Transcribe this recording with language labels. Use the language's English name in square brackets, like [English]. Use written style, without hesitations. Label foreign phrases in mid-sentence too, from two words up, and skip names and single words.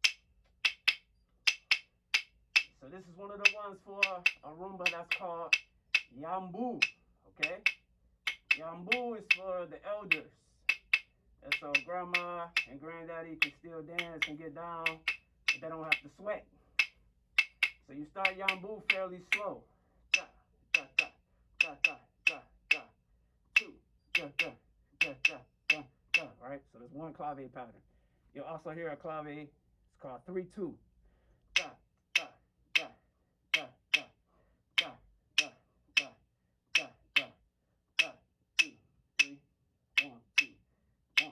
[English] So this is one of the ones for a rumba that's called yambu. Okay? Yambu is for the elders. And so grandma and granddaddy can still dance and get down, but they don't have to sweat. So you start yambu fairly slow. Ja, ja, ja, ja, ja, ja, ja. Two, ja, ja, ja, ja, ja, ja. Right? So there's one clave pattern. You'll also hear a clave, it's called 3-2. Ja, ja, ja, ja, ja, ja, ja, ja, ja, ja, ja. 2, 3, 1, 2, 1.